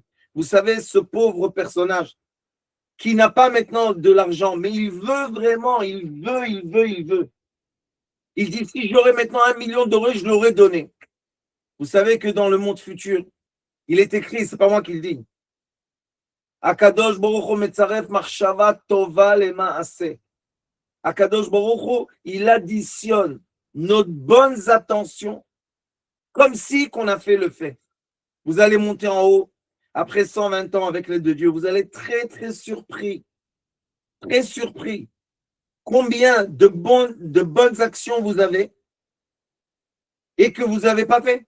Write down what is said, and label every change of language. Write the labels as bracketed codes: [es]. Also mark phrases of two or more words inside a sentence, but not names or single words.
[fr] Vous savez, ce pauvre personnage qui n'a pas maintenant de l'argent, mais il veut vraiment, il veut. Il dit, si j'aurais maintenant 1 million d'euros, je l'aurais donné. Vous savez que dans le monde futur, il est écrit, c'est pas moi qui le dis. [he] הקדוש ברוך הוא מצרף מחשבה טובה למעשה. [fr] Akadosh Baruch Hu, il additionne nos bonnes attentions comme si qu'on a fait le fait. Vous allez monter en haut après 120 ans avec l'aide de Dieu. Vous allez être très, très surpris. Très surpris. Combien de bonnes actions vous avez et que vous n'avez pas fait.